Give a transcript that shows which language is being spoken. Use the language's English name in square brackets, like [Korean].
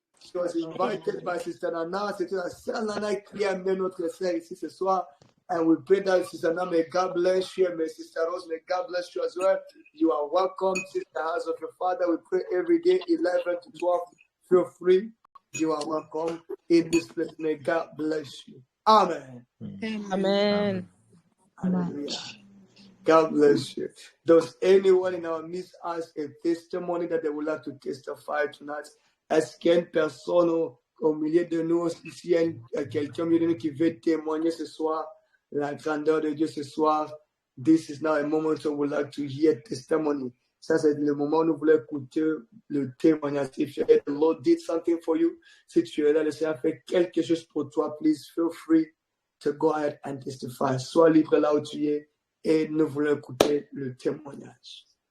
[English] She was invited by Sister Nana. [French] C'était la sœur Nana qui a amené notre sœur ici ce soir. [English] And we pray that Sister Nana, may God bless you. And may Sister Rose, may God bless you as well. You are welcome to the house of your Father. We pray every day, 11 to 12. Feel free. You are welcome in this place. May God bless you. Amen. Amen. Hallelujah. God bless you. Does anyone in our midst has a testimony that they would like to testify tonight? [French] Est-ce qu'il y a une personne au milieu de nous, s'il y a quelqu'un au milieu de nous qui veut témoigner ce soir, la grandeur de Dieu ce soir? [English] This is now a moment we would like to hear testimony. [French] Ça, c'est le moment où nous voulons écouter le témoignage. [English] If the Lord did something for you, [French] si tu es là, le Seigneur a fait quelque chose pour toi, [English] please feel free to go ahead and testify. [French] Sois libre là où tu es et nous voulons écouter le témoignage.